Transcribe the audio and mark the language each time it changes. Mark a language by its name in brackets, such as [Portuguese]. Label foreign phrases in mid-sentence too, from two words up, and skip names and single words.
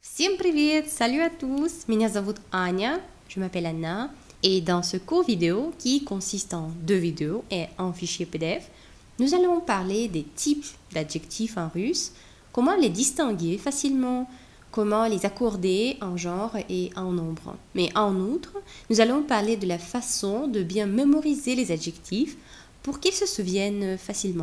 [Russian] Всем привет! [French] Salut à tous! [Russian] Меня зовут Аня, [French] je m'appelle Anna, et dans ce cours vidéo qui consiste en 2 vidéos et un fichier PDF, nous allons parler des types d'adjectifs en russe, comment les distinguer facilement, comment les accorder en genre et en nombre. Mais en outre, nous allons parler de la façon de bien mémoriser les adjectifs pour qu'ils se souviennent facilement.